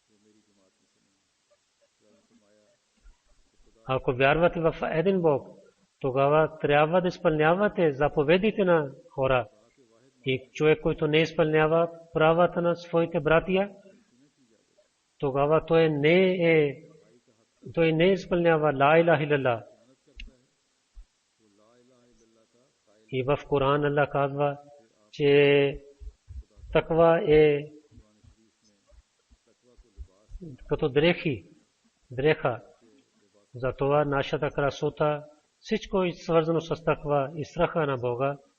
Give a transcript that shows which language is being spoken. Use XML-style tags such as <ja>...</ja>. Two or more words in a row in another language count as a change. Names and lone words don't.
<bg>Ако вярвате в един Бог, тогава трябва да изпълнявате заповедите на хора. И човек, който не изпълнява правата на своите братия, тогава той не изпълнява</bg> <ar>لا إله إلا الله.</ar> <bg>И в Коран Аллах казва, че таква е като дреха. Затова нашата красота, всичко е свързано с таква и страха на Бога.</bg>